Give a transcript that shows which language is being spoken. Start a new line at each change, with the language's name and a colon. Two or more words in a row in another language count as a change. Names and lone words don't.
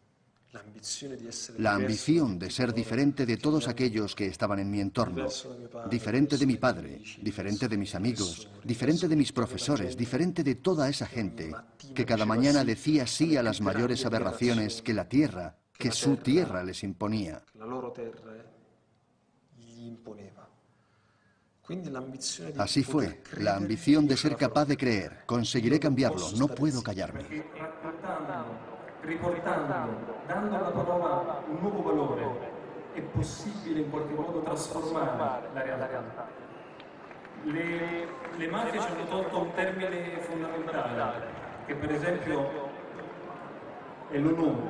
Spanish: La ambición de ser diferente de todos aquellos que estaban en mi entorno, diferente de mi padre, diferente de mis amigos, diferente de mis profesores, diferente de toda esa gente que cada mañana decía sí a las mayores aberraciones que la tierra, que su tierra les imponía. Así fue, la ambición de ser capaz de creer. Conseguiré cambiarlo, no puedo callarme.
Italian: Riportando, dando alla parola un nuovo valore, è possibile in qualche modo trasformare la realtà. Le mafie ci hanno tolto un termine fondamentale, che per esempio è l'onore.